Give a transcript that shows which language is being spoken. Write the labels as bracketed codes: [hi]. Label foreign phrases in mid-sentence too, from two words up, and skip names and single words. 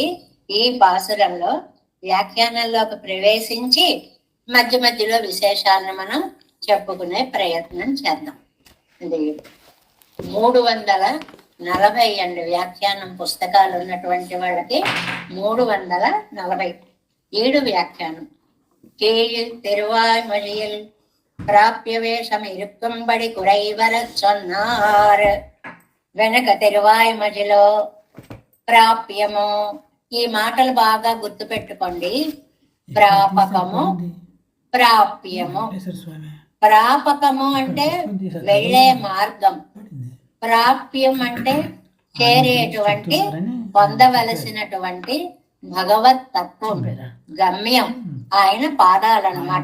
[te] ఈ పాసురంలో వ్యాఖ్యానంలోకి ప్రవేశించి మధ్య మధ్యలో విశేషాలను మనం చెప్పుకునే ప్రయత్నం చేద్దాం. ఇది 340 అండి వ్యాఖ్యానం, పుస్తకాలు ఉన్నటువంటి వాళ్ళకి 347 వ్యాఖ్యానం. [ta] கீழில் திருவாய் மொழியில் பிராபிய வேஷம் இருக்கும்படி குறைவர சொன்னார். [te] వెనక తిరువాయి మజిలో ప్రాప్యము, ఈ మాటలు బాగా గుర్తు పెట్టుకోండి. ప్రాపకము, ప్రాప్యము. ప్రాపకము అంటే వెళ్ళే మార్గం, ప్రాప్యం అంటే చేరేటువంటి, పొందవలసినటువంటి భగవత్ తత్వం, గమ్యం ఆయన పాదాలన్నమాట.